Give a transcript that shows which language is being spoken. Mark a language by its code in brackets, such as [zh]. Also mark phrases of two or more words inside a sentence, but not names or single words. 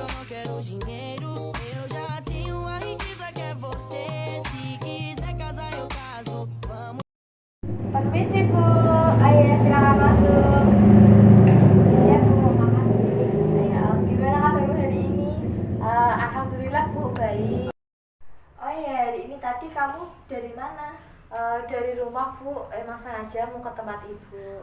[pt] quero dinheiro. Eu já tenho a riqueza que é você. Se quiser casar, eu caso. Vamos. [id] Permisi Bu, ayo silakan masuk. Ya Bu, makasih. Ayo, gimana kabarmu hari ini? Alhamdulillah Bu, baik. Oh iya, hari ini tadi kamu dari mana? Dari rumah Bu, emang sengaja mau ke tempat Ibu.